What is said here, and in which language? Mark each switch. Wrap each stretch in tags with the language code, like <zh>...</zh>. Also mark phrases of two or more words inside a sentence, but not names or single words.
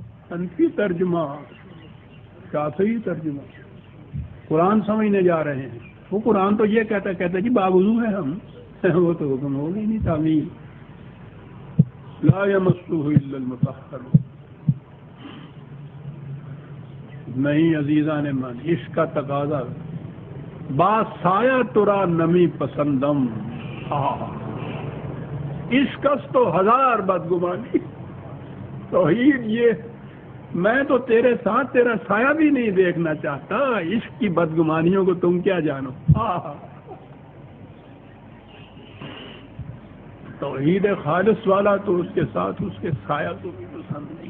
<ur>حنفی ترجمہ، شافعی ترجمہ، قرآن سمجھنے جا رہے ہیں. وہ قرآن تو یہ کہتا جی باوضو ہے ہم، وہ تو حکم ہوگی نہیں تعمیل.</ur> <ar>لا یمسہ الا المطہرون.</ar> <ur>نہیں عزیزان من، عشق کا تقاضا</ur> <fa>با سایہ ترا نمی پسندم. عشق تو ہزار بدگمانی.</fa> <ur>توحید یہ میں تو تیرے ساتھ تیرا سایہ بھی نہیں دیکھنا چاہتا، عشق کی بدگمانیوں کو تم کیا جانو. توحید خالص والا تو اس کے ساتھ اس کے سایہ کو بھی پسند نہیں.</ur>